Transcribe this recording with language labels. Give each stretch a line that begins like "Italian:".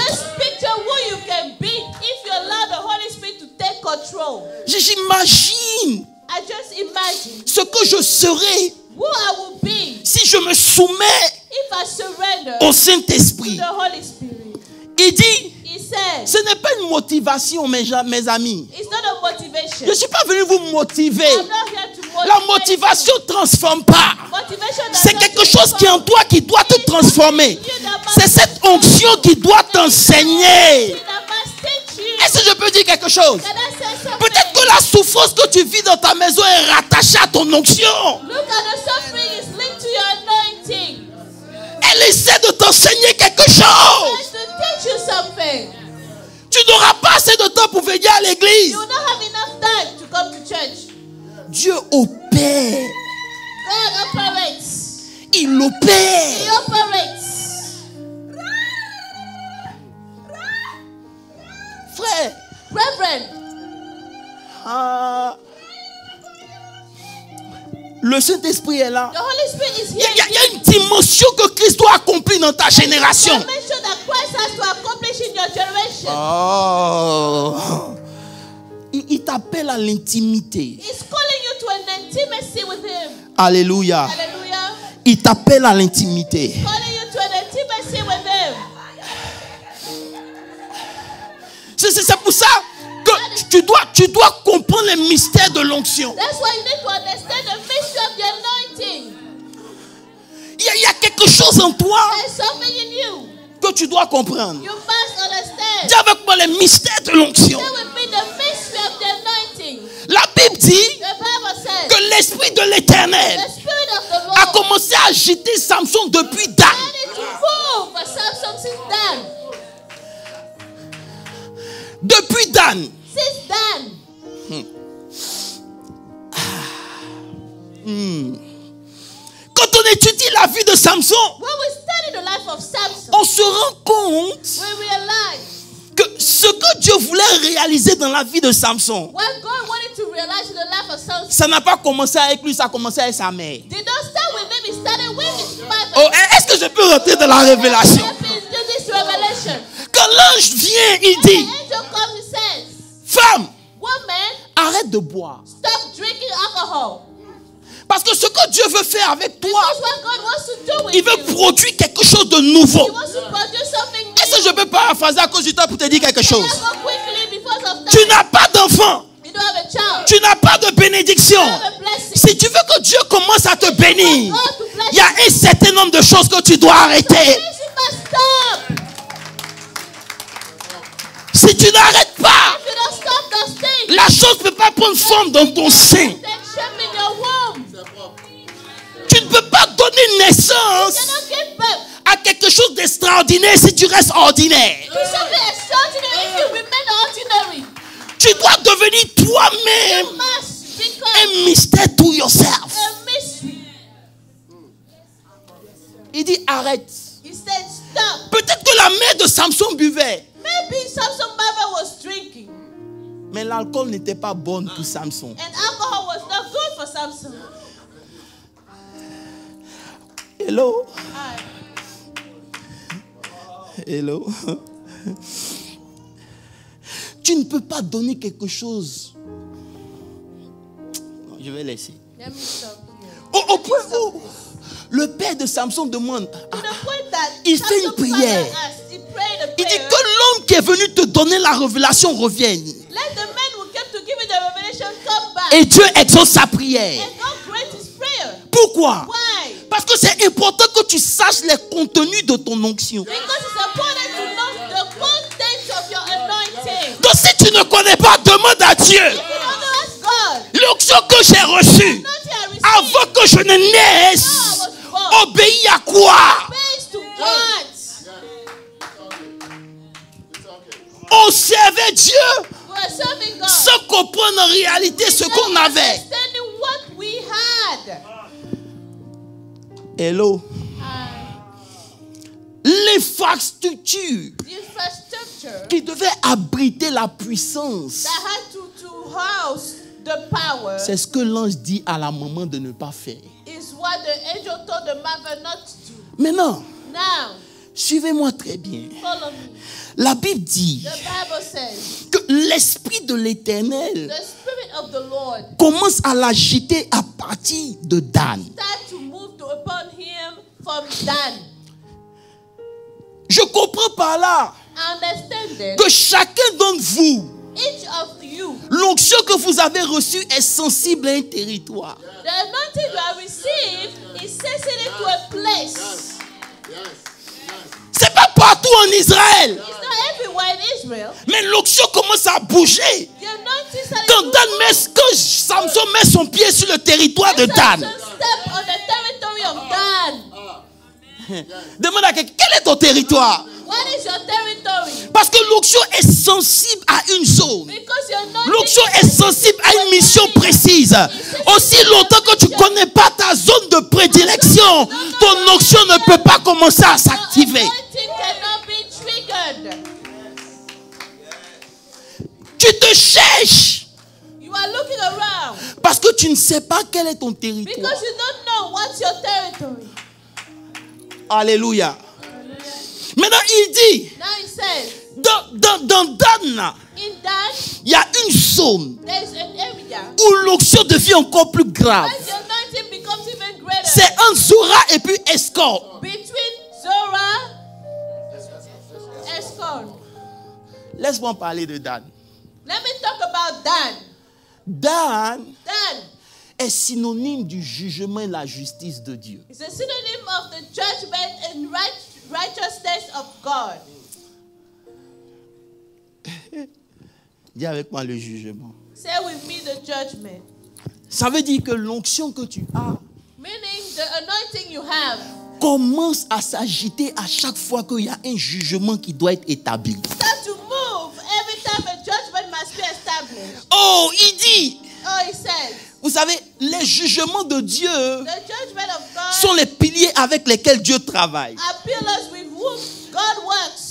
English: Just picture who you can be if you allow the Holy Spirit to take control.
French: J'imagine
English: I just imagine
French: ce que je serai
English: who I will be
French: si je me soumets
English: if I surrender
French: au
English: to
French: Saint-Esprit.
English: the Holy Spirit.
French: Il dit,
English: He said,
French: ce n'est pas une motivation, mes amis.
English: it's not a motivation.
French: Je ne suis pas venu vous motiver.
English: I'm not here to motivate
French: La motivation ne transforme pas.
English: you. Motivation does
French: C'est
English: not
French: quelque chose
English: transform.
French: qui est en toi qui doit te transformer. C'est cette onction qui doit t'enseigner.
English: That must teach you.
French: Est-ce que je peux dire quelque chose?
English: Can I say something?
French: Peut-être que la souffrance que tu vis dans ta maison est rattachée à ton onction.
English: Look at the suffering is linked to your anointing.
French: Elle essaie de t'enseigner quelque chose.
English: Tries to teach you something.
French: Tu n'auras pas assez de temps pour venir à l'église.
English: You will not have enough time church.
French: Dieu opère.
English: God operates.
French: Il opère.
English: He operates.
French: Frère.
English: Reverend.
French: Le Saint-Esprit est là.
English: The Holy Spirit is
French: Il
English: here.
French: y a une dimension que Christ doit accomplir dans ta génération.
English: Make sure that Christ has to accomplish in your generation. Oh.
French: Il t'appelle à l'intimité.
English: He's calling you to an intimacy with Him.
French: Alléluia.
English: Hallelujah.
French: Il t'appelle à l'intimité.
English: Calling you to an intimacy with Him.
French: C'est pour ça que tu dois comprendre les mystères de l'onction.
English: That's why you need to understand the mystery of the anointing.
French: Il y a quelque chose en toi
English: There's something in you.
French: que tu dois comprendre.
English: You must understand.
French: Dis avec moi les mystères de l'onction.
English: That will be the mystery of the anointing.
French: La Bible dit
English: The Bible says
French: que l'Esprit de l'Éternel
English: the Spirit of the
French: a
English: Lord
French: commencé à agiter Samson depuis Dan.
English: started to move for Samson since Dan.
French: Depuis Dan.
English: Since Dan.
French: Quand on étudie la vie de Samson,
English: When we study the life of Samson,
French: on se rend compte
English: we realize
French: que ce que Dieu voulait réaliser dans la vie de Samson,
English: what God wanted to realize in the life of Samson
French: ça n'a pas commencé avec lui, ça a commencé avec sa mère.
English: did not start with him, it started with his mother.
French: Oh, est-ce que je peux rentrer dans la révélation?
English: Please do this revelation.
French: Quand l'ange vient, il
English: The
French: dit,
English: angel comes and says,
French: femme,
English: woman,
French: arrête de boire.
English: stop drinking alcohol.
French: Parce que ce que Dieu veut faire avec toi,
English: Because what God wants to do with
French: il veut
English: you,
French: produire quelque chose de
English: He
French: nouveau.
English: wants to produce something new.
French: Est-ce que je peux paraphraser à cause du temps pour te dire quelque chose?
English: Let's go quickly because of
French: Tu
English: time.
French: n'as pas d'enfant.
English: You don't have a child.
French: Tu n'as pas de bénédiction.
English: You don't have a blessing.
French: Si tu veux que Dieu commence à te bénir,
English: God to bless
French: il y a un certain nombre de choses que tu dois arrêter.
English: you. You must stop.
French: Si tu n'arrêtes pas,
English: If you don't stop those things,
French: la chose ne peut pas prendre forme dans ton sein.
English: take shape in your womb.
French: Tu ne peux pas donner
English: You
French: naissance
English: cannot give birth
French: à quelque chose d'extraordinaire si tu restes ordinaire.
English: to something extraordinary if you remain ordinary.
French: Tu dois devenir toi-même
English: You must become
French: un mystère
English: to yourself. a mystery.
French: Il dit arrête.
English: He said, stop.
French: Peut-être que la mère de Samson buvait,
English: Maybe Samson mother was drinking,
French: mais l'alcool n'était pas bonne pour Samson.
English: and alcohol was not good for Samson. Hello. Alright. Hello.
French: Tu ne peux pas donner quelque chose. Non, je vais laisser.
English: Let me stop here.
French: Au point où le père de Samson demande,
English: To the point that
French: Il fait une
English: Samson's father
French: prière.
English: asked, he prayed a
French: il dit
English: prayer.
French: que l'homme qui est venu te donner la révélation revienne.
English: Let the man who came to give you the revelation come back.
French: Et Dieu exauce sa prière.
English: And God grant his prayer.
French: Pourquoi?
English: Why?
French: Parce que c'est important que tu saches les contenus de ton onction.
English: Because it's important to know the content of your anointing.
French: Donc si tu ne connais pas, demande à Dieu.
English: If you don't know, ask God.
French: L'onction que j'ai reçue
English: Not I received.
French: avant que je ne naisse, obéis à quoi?
English: Based to what?
French: On servait Dieu
English: We are serving God.
French: sans comprendre en réalité ce qu'on
English: Not
French: avait.
English: understanding what we had. Hello.
French: L'infrastructure
English: The infrastructure
French: qui devait abriter la puissance,
English: that had to house the power
French: c'est ce que l'ange dit à la maman de ne pas faire.
English: is what the angel told the mother not to do.
French: Maintenant,
English: Now,
French: suivez-moi très bien.
English: follow me.
French: La Bible dit
English: The Bible says,
French: que l'Esprit de l'Éternel
English: the Spirit of the Lord
French: commence à l'agiter à partir de Dan.
English: start to move upon him from Dan.
French: Je comprends par là
English: Understand then,
French: que chacun d'entre vous,
English: each of you,
French: l'onction que vous avez reçue est sensible à un territoire.
English: the anointing you have received is sensitive to a place.
French: C'est pas partout en Israël,
English: It's not everywhere in Israel.
French: mais l'onction commence à bouger.
English: The anointing started
French: Quand
English: to
French: Dan met, quand Samson met son pied sur le territoire de Dan,
English: Samson step on the territory of Dan.
French: demande à quelqu'un, quel est ton territoire?
English: What is your territory?
French: Parce que l'onction est sensible à une zone.
English: Because your anointing
French: L'onction est sensible à une mission précise. Aussi longtemps que tu ne connais pas ta zone de prédilection, ton onction ne peut pas commencer à s'activer.
English: anointing cannot be triggered.
French: Tu te cherches
English: You are looking around
French: parce que tu ne sais pas quel est ton territoire.
English: because you don't know what's your territory.
French: Alléluia. Maintenant, il dit,
English: Now it says,
French: dans Dan,
English: in that
French: il y a une zone
English: there is an area
French: où l'onction devient encore plus grave.
English: where the anointing becomes even greater.
French: C'est entre Zora et puis Escor.
English: Between Zora and Escon.
French: Laisse-moi parler de Dan.
English: Let me talk about Dan.
French: Dan
English: Dan
French: est synonyme du jugement et la justice de Dieu.
English: is a synonym of the judgment and righteousness of God.
French: Dis avec moi le jugement.
English: Say with me the judgment.
French: Ça veut dire que l'onction que tu as
English: Meaning the anointing you have
French: commence à s'agiter à chaque fois qu'il y a un jugement qui doit être établi.
English: start to move every time a judgment must be established.
French: Oh, il dit,
English: Oh, he says,
French: vous savez, les jugements de Dieu
English: the judgment of God
French: sont les piliers avec lesquels Dieu travaille.
English: are pillars with whom God works.